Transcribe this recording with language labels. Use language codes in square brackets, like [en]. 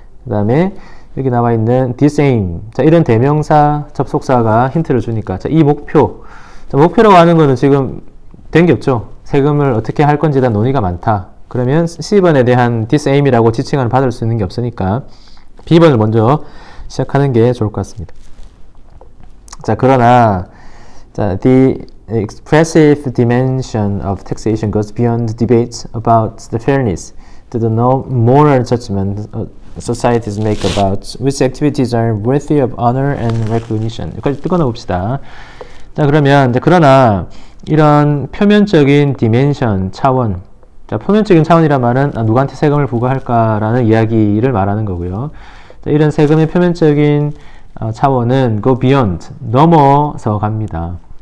[ko] 그 다음에 여기 나와 있는 this aim. 자, 이런 대명사, 접속사가 힌트를 주니까. 자, 이 목표. 자, 목표라고 하는 거는 지금 된 게 없죠. 세금을 어떻게 할 건지에 대한 논의가 많다. 그러면 C번에 대한 this aim이라고 지칭을 받을 수 있는 게 없으니까 B번을 먼저 시작하는 게 좋을 것 같습니다. [en] 자, [ko] 그러나, [en] 자, the expressive dimension of taxation goes beyond debate about the fairness to the moral judgment societies make about which activities are worthy of honor and recognition. [ko] 여기까지 뜯어놔 봅시다. 자, 그러면, 그러나, 이런 표면적인 디멘션, 차원. 자, 표면적인 차원이란 말은 누구한테 세금을 부과할까라는 이야기를 말하는 거고요. 자, 이런 세금의 표면적인 차원은 go beyond, 넘어서 갑니다.